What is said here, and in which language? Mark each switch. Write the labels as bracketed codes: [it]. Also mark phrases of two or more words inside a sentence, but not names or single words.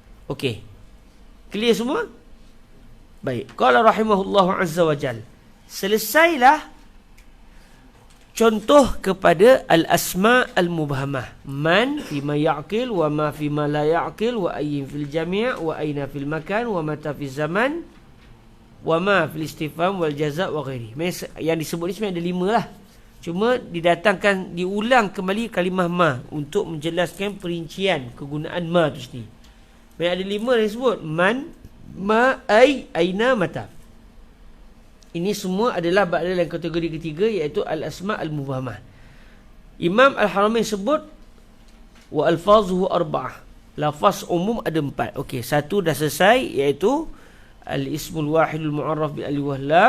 [ms] Okey. Clear semua? Baik. [ar] قال رحمه الله عز وجل. [ms] Selesailah contoh kepada [ar] الأسماء المبهمة. من فيما يعقل وما فيما لا يعقل وأي في الجميع وأين في المكان ومتى في الزمان وما في الاستفهام والجزاء وغيره. [ms] Yang disebut ni sebenarnya ada 5 lah. Cuma didatangkan, diulang kembali kalimah ma untuk menjelaskan perincian kegunaan ma tu sendiri. Ada 5 yang disebut. [ar] من، ما، أي, أين، متى. [ms] Ini semua adalah berada dalam kategori ketiga, iaitu [ar] الأسماء المبهمة. [ms] Imam Al-Haramain sebut [ar] وألفاظه أربعة. [ms] Lafaz umum ada 4. Okey, satu dah selesai, iaitu [ar] الاسم الواحد المعرف بالألف واللام.